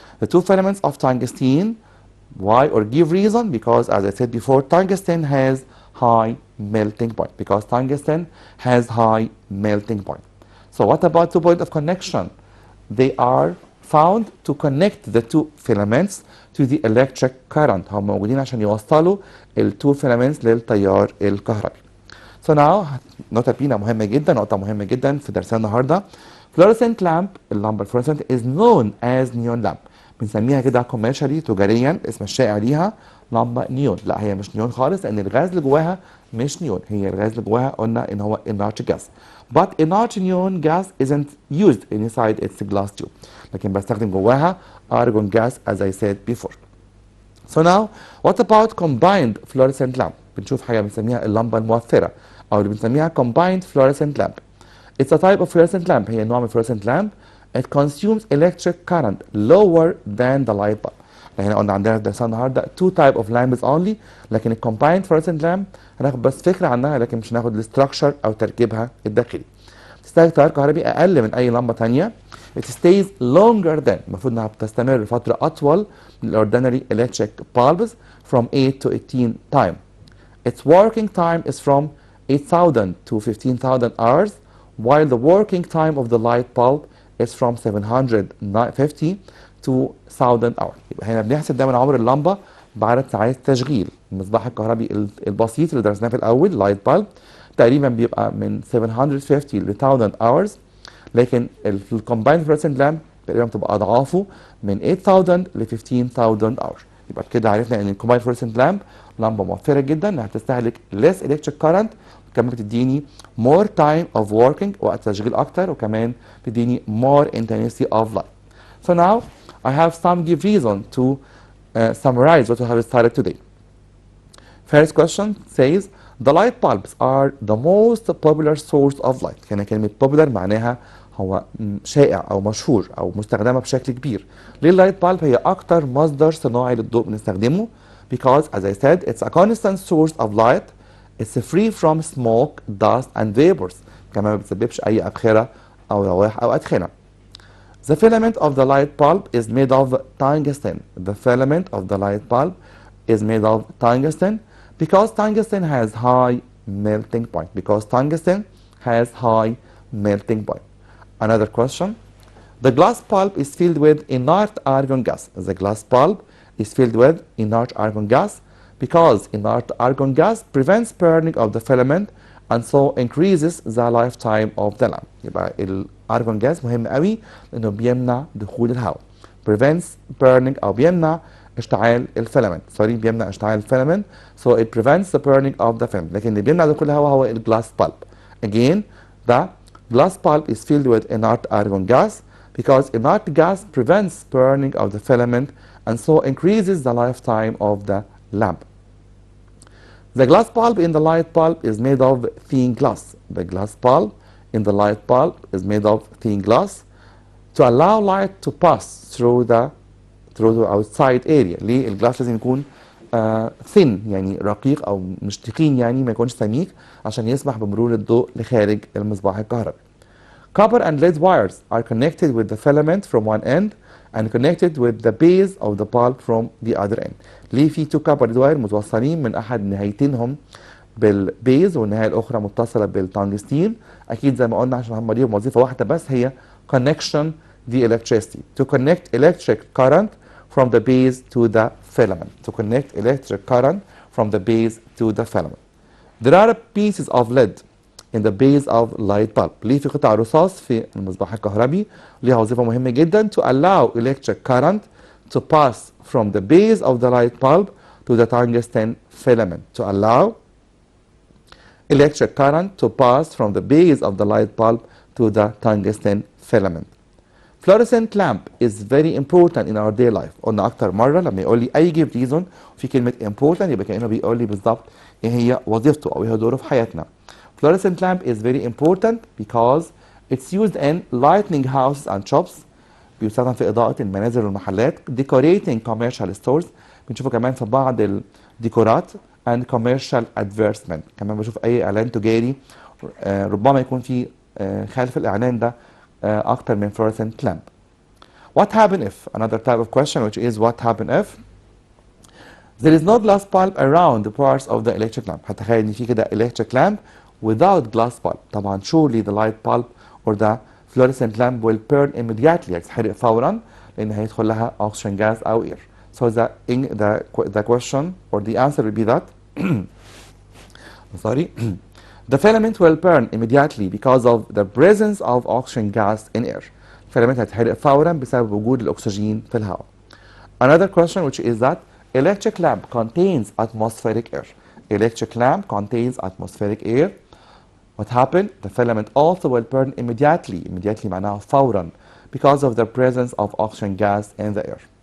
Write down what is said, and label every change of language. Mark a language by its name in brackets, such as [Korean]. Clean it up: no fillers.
[English] The two filaments of tungsten. Why or give reason? Because as I said before tungsten has high melting point. Because tungsten has high melting point. So what about two point of connection? They are found to connect the two filaments to the electric current. [Arabic] هم موجودين عشان يوصلوا ال two filaments للتيار الكهربي. [English] So now [Arabic] نقطة بينا مهمة جدا نقطة مهمة جدا في درسنا النهارده. [English] Fluorescent lamp [Arabic] اللمبة الفلورسنت [English] is known as neon lamp. [Arabic] بنسميها كده [English] commercially [Arabic] تجاريا اسم الشائع ليها لمبة نيون. لا هي مش نيون خالص لأن الغاز اللي جواها مش نيون. هي الغاز اللي جواها قلنا إن هو inert gas. [English] But inert neon gas isn't used inside its glass tube. [Arabic] لكن بستخدم جواها [English] argon gas as I said before. So now what about combined fluorescent lamp؟ [Arabic] بنشوف حاجة بنسميها اللمبة الموفرة أو اللي بنسميها [English] combined fluorescent lamp. It's a type of fluorescent lamp. [Arabic] هي نوع من fluorescent lamp. [English] It consumes electric current lower than the light bulb. [Arabic] هنا قلنا عندنا درسنا النهارده [English] two type of lamps only، [Arabic] لكن ال combined fluorescent lamp هناخد بس فكره عنها، لكن مش هناخد الستراكشر او تركيبها الداخلي. تستهلك تيار كهربي اقل من اي لمبه ثانيه. [English] It stays longer than، [Arabic] المفروض انها بتستمر فتره اطول من [English] ordinary electric bulbs from 8 to 18 time. Its working time is from 8,000 to 15,000 hours, while the working time of the light bulb is from 750 to 1,000 hours. [Arabic] يبقى هنا بنحسب دايما عمر اللمبه بعدد ساعات تشغيل. المصباح الكهربي البسيط اللي درسناه في الاول لايت بالب تقريبا بيبقى من 750 ل 1000 hours، لكن الكومبايند فلورسنت لامب تقريبا بتبقى اضعافه من 8000 ل 15000 hours. يبقى كده عرفنا ان الكومبايند فلورسنت لامب لمبه موفره جدا، انها تستهلك [English] less electric current، [Arabic] كمان بتديني [English] more time of working، [Arabic] وقت تشغيل اكتر، وكمان بتديني [English] more intensity of light. So now I have some give reason to summarize what we have started today. First question says the light bulbs are the most popular source of light. [Arabic] هنا كلمة popular معناها هو شائع أو مشهور أو مستخدمة بشكل كبير. ليه اللايت بالب هي أكتر مصدر صناعي للضوء بنستخدمه؟ [English] Because as I said it's a constant source of light. It's free from smoke, dust and vapors. [Arabic] كمان ما بتسببش أي أبخرة أو روائح أو أدخنة. [English] The filament of the light bulb is made of tungsten. The filament of the light bulb is made of tungsten because tungsten has high melting point. Because tungsten has high melting point. Another question. The glass bulb is filled with inert argon gas. The glass bulb is filled with inert argon gas because inert argon gas prevents burning of the filament and so increases the lifetime of the lamp. [Arabic] يبقى الارجون جاز مهم قوي لانه بيمنع دخول الهواء. [English] prevents burning [Arabic] او بيمنع اشتعال الفيلامنت. بيمنع اشتعال الفيلامنت [English] so it prevents the burning of the filament. [Arabic] لكن اللي بيمنع دخول الهواء هو الجلاس بالب. [English] Again the glass bulb is filled with inert argon gas because inert gas prevents burning of the filament and so increases the lifetime of the lamp. The glass bulb in the light bulb is made of thin glass. The glass bulb in the light bulb is made of thin glass to allow light to pass through the outside area. [Arabic] ليه الجلاس لازم يكون thin يعني رقيق او مش تخين، يعني ما يكونش سميك عشان يسمح بمرور الضوء لخارج المصباح الكهربي. [English] Copper and lead wires are connected with the filament from one end and connected with the base of the bulb from the other end. [Arabic] ليه في تو كابر واير متوصلين من احد نهايتينهم بالبيز والنهايه الاخرى متصله بالتنجستين؟ اكيد زي ما قلنا عشان هم ليهم وظيفه واحده بس، هي [English] connection the electricity to connect electric current from the base to the filament. To connect electric current from the base to the filament. There are pieces of lead in the base of light bulb. [Arabic] ليه في قطع رصاص في المصباح الكهربي ليها وظيفة مهمة جدا [English] to allow electric current to pass from the base of the light bulb to the tungsten filament. To allow electric current to pass from the base of the light bulb to the tungsten filament. Fluorescent lamp is very important in our day life. [Arabic] قلنا أكتر مرة لما يقول لي أي [English] give reason [Arabic] في كلمة important يبقى كأنه بيقول لي بالظبط إيه هي وظيفته أو إيه هو دوره في حياتنا. [English] Fluorescent lamp is very important because it's used in lighting houses and shops. [Arabic] بيستخدم في إضاءة المنازل والمحلات. [English] Decorating commercial stores. [Arabic] بنشوفه كمان في بعض الديكورات [English] and commercial advertisement. [Arabic] كمان بشوف أي إعلان تجاري ربما يكون في خلف الإعلان ده أكتر من fluorescent lamp. [English] What happen if? Another type of question which is what happen if there is no glass bulb around the parts of the electric lamp. [Arabic] هتخيل إن في كده [English] electric lamp without glass bulb. طبعا surely the light bulb or the fluorescent lamp will burn immediately. [Arabic] هتتحرق فورا لأن هيدخل لها oxygen gas أو air. [English] So the question or the answer will be that sorry the filament will burn immediately because of the presence of oxygen gas in air. [Arabic] الفيلامنت هتتحرق فورا بسبب وجود الأكسجين في الهواء. [English] Another question which is that electric lamp contains atmospheric air. Electric lamp contains atmospheric air. What happened? The filament also will burn immediately. Immediately [Arabic] معناها فورا [English] because of the presence of oxygen gas in the air.